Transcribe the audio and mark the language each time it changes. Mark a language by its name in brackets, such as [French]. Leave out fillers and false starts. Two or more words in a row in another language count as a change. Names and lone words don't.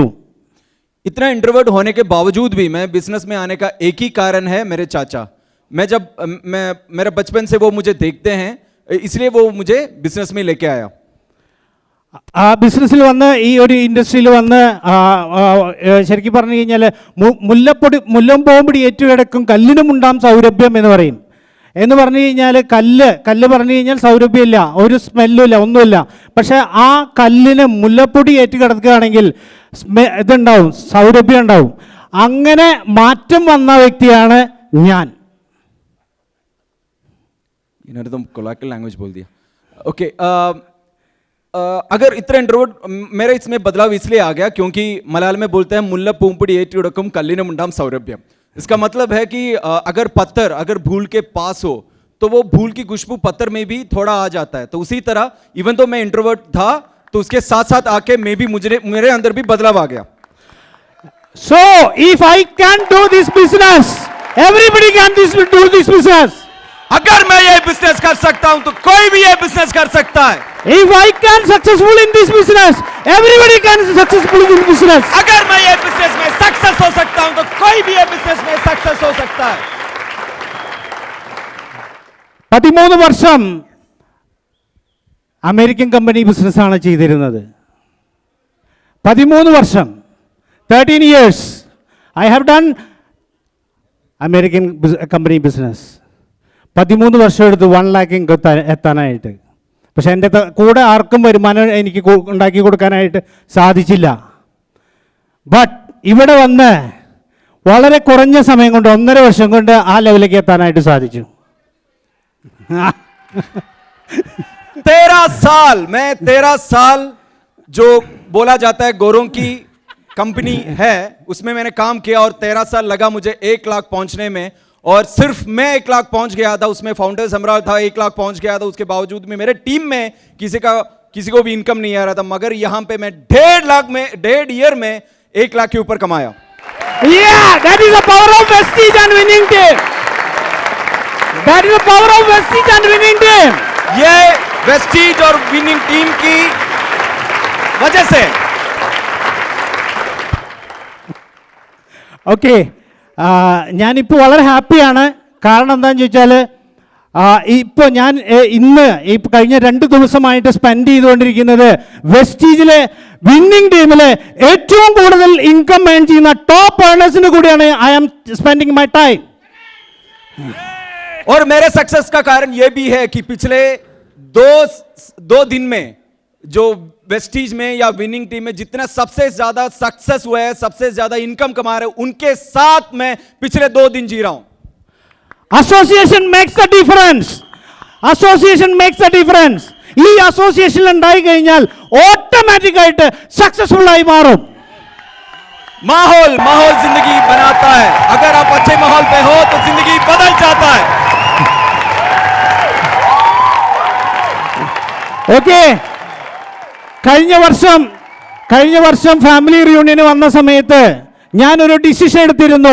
[Hindi] इतना इंट्रोवर्ट होने के बावजूद भी मैं बिजनेस में आने का एक ही कारण है मेरे चाचा. मैं मेरा बचपन से वो मुझे देखते हैं, इसलिए वो मुझे बिजनेस में लेके आया. [Malayalam] ആ ബിസിനസ്സിൽ വന്ന്, ഈ ഒരു ഇൻഡസ്ട്രിയിൽ വന്ന് ശരിക്കും പറഞ്ഞു കഴിഞ്ഞാൽ മുല്ലംപോമ്പടി ഏറ്റുകിടക്കും കല്ലിനുമുണ്ടാം സൗരഭ്യം എന്ന് പറയും. എന്ന് പറഞ്ഞു കഴിഞ്ഞാൽ കല്ല് പറഞ്ഞു കഴിഞ്ഞാൽ സൗരഭ്യമില്ല, ഒരു സ്മെല്ലുമില്ല, ഒന്നുമില്ല. പക്ഷേ ആ കല്ലിന് മുല്ലപ്പൊടി ഏറ്റുകിടക്കുകയാണെങ്കിൽ ഇതുണ്ടാവും, സൗരഭ്യം ഉണ്ടാവും. അങ്ങനെ മാറ്റം വന്ന വ്യക്തിയാണ് ഞാൻ. [Hindi] इन्होंने तो कोलाकल लैंग्वेज बोल दिया. ओके, अगर इतना इंट्रोवर्ट, मेरा इसमें बदलाव इसलिए आ गया क्योंकि मलयालम में बोलते हैं [Malayalam] മുല്ലപ്പൂമ്പൊടി ഏറ്റുകിടക്കും കല്ലിനുമുണ്ടാം സൗരഭ്യം. [Hindi] इसका मतलब है कि अगर भूल के पास हो तो वो भूल की खुशबू पत्थर में भी थोड़ा आ जाता है. तो उसी तरह इवन तो मैं इंट्रोवर्ट था तो उसके साथ साथ आके मैं भी मेरे अंदर भी बदलाव आ गया. [English] So if I can do this business, everybody can do this business. [Hindi] अगर मैं ये बिजनेस कर सकता हूं तो कोई भी ये बिजनेस कर सकता है. [English] If I can successful in this business, everybody can successful in this business. [Hindi] अगर मैं ये बिजनेस में सक्सेस हो सकता हूं तो कोई भी ये बिजनेस में सक्सेस हो सकता है. [Malayalam] 13 വർഷം അമേരിക്കൻ കമ്പനി ബിസിനസ്സാണ് ചെയ്തിരുന്നത്. 13 വർഷം, [English] 13 years I have done [Malayalam] അമേരിക്കൻ കമ്പനി ബിസിനസ്. 13 വർഷം എടുത്ത് 1 lakh എത്താനായിട്ട്. പക്ഷെ എൻ്റെ കൂടെ ആർക്കും വരുമാനം എനിക്ക് ഉണ്ടാക്കി കൊടുക്കാനായിട്ട് സാധിച്ചില്ല. ബട്ട് ഇവിടെ വന്ന് വളരെ കുറഞ്ഞ സമയം കൊണ്ട്, 1.5 വർഷം കൊണ്ട് ആ ലെവലിലേക്ക് എത്താനായിട്ട് സാധിച്ചു. [Hindi] 13 साल जो बोला जाता है गोरों की कंपनी है, उसमें मैंने काम किया और 13 साल लगा मुझे 1 लाख पहुंचने में। और सिर्फ मैं 1 लाख पहुंच गया था, उसमें फाउंडर सम्राट था 1 लाख पहुंच गया था, उसके बावजूद में मेरे टीम में किसी को भी इनकम नहीं आ रहा था, मगर यहां पे मैं 1.5 ईयर में 1 लाख के ऊपर कमाया। [English] Yeah, that is the power of Vestige and winning team. That is the power of Vestige and winning team. [Hindi] ये वेस्टीज और [English] winning team [Hindi] की वजह से। [Malayalam] ഓക്കെ, ഞാനിപ്പോൾ വളരെ ഹാപ്പിയാണ്. കാരണം എന്താണെന്ന് ചോദിച്ചാൽ ഇപ്പോൾ ഞാൻ ഇന്ന് ഈ കഴിഞ്ഞ 2 ദിവസമായിട്ട് സ്പെൻഡ് ചെയ്തുകൊണ്ടിരിക്കുന്നത് വെസ്റ്റീജിലെ വിന്നിംഗ് ടീമിലെ ഏറ്റവും കൂടുതൽ [English] income earn [Malayalam] ചെയ്യുന്ന ടോപ്പ് ഏർണേഴ്സിന് കൂടിയാണ് [English] I am spending my time. [Hindi] और मेरे सक्सेस का कारण यह भी है कि पिछले दो दिन में जो वेस्टीज में या [English] winning team [Hindi] में जितना सबसे ज्यादा सक्सेस हुआ है, सबसे ज्यादा इनकम कमा रहे हैं, उनके साथ मैं पिछले 2 दिन जी रहा हूं। [English] Association makes the difference. Association makes the difference. [Malayalam] ഈ അസോസിയേഷൻ ഉണ്ടായി കഴിഞ്ഞാൽ ഓട്ടോമാറ്റിക് ആയിട്ട് സക്സസ്ഫുൾ ആയി മാറും. [Hindi] माहौल जिंदगी बनाता है। अगर आप अच्छे माहौल पे हो तो जिंदगी बदल जाता है। [Malayalam] ഓക്കെ, കഴിഞ്ഞ വർഷം ഫാമിലി റിയൂണിയന് വന്ന സമയത്ത് ഞാനൊരു ഡിസിഷൻ എടുത്തിരുന്നു.